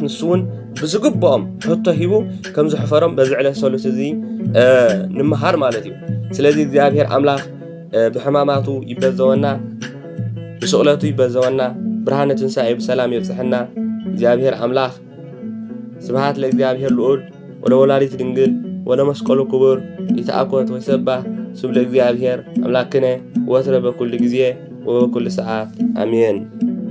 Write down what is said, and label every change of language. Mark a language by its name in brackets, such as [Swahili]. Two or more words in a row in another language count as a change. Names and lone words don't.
[Tigrinya] ንሱ እውን ብዝግብኦም ሕቶ ሂቡ ከም ዝሕፈሮም በዚ ዕለተ ሰሉስ እዚ ንምሃር ማለት እዩ ስለዚ እግዚአብሔር ኣምላኽ ብሕማማቱ ይበዘወና ብስቕለቱ ይበዘወና ብርሃነ ትንሣኤ ብሰላም ይብጽሕና እግዚአብሔር ኣምላኽ [Geez] ስብሐት ለእግዚአብሔር ልዑል ወለወላዲት ድንግል ወለመስቀሉ ክቡር ይትአኮት ወይሰባህ ስም ለእግዚአብሔር አምላክነ ወትረ በኩል ጊዜ ወበኩል ሰዓት አሜን።